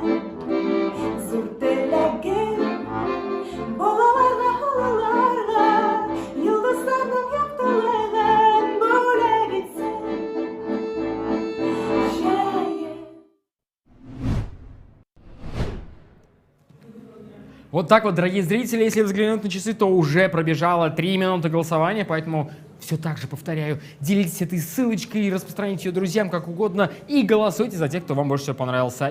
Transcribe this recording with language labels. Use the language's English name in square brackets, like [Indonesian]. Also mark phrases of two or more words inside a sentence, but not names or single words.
[Tatar] Зур теләгем, балаларга, халаларга, йолдызларның яктылыгын бүләк итсен. [Russian] Вот так вот, дорогие зрители, если взглянуть на часы, то уже пробежало 3 минуты голосования, поэтому все так же повторяю, делитесь этой ссылочкой и распространите ее друзьям как угодно и голосуйте за тех, кто вам больше всего понравился.